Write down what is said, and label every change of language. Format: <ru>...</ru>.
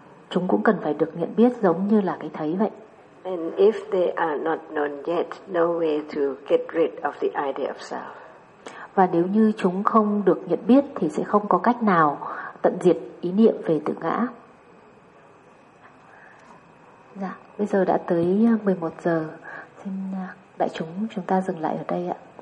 <vi>Chúng cũng cần phải được nhận biết giống như là cái thấy vậy.</vi> <en>And if they are not known yet, no way to get rid of the idea of self.</en> <vi>Và nếu như chúng không được nhận biết thì sẽ không có cách nào tận diệt ý niệm về tự ngã. Dạ, bây giờ đã tới 11 giờ. Xin đại chúng chúng ta dừng lại ở đây ạ.</vi>